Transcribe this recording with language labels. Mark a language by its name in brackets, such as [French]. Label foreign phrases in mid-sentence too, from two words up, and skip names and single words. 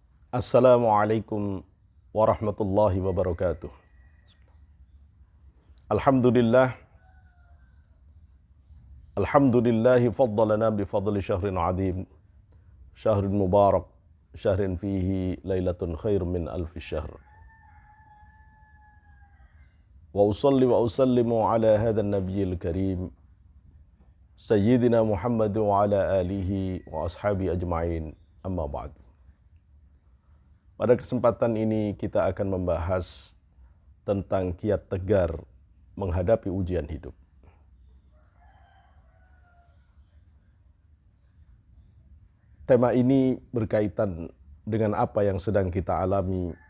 [Arabic] السلام عليكم ورحمة الله وبركاته. الحمد لله، الحمد لله فضلنا بفضل شهر عظيم، شهر مبارك، شهر فيه ليلة خير من ألف شهر. وأصلي وأسلم على هذا النبي الكريم، سيدنا محمد وعلى آله وأصحابه أجمعين، أما بعد. [Indonesian] Pada kesempatan ini kita akan membahas tentang kiat tegar menghadapi ujian hidup. Tema ini berkaitan dengan apa yang sedang kita alami,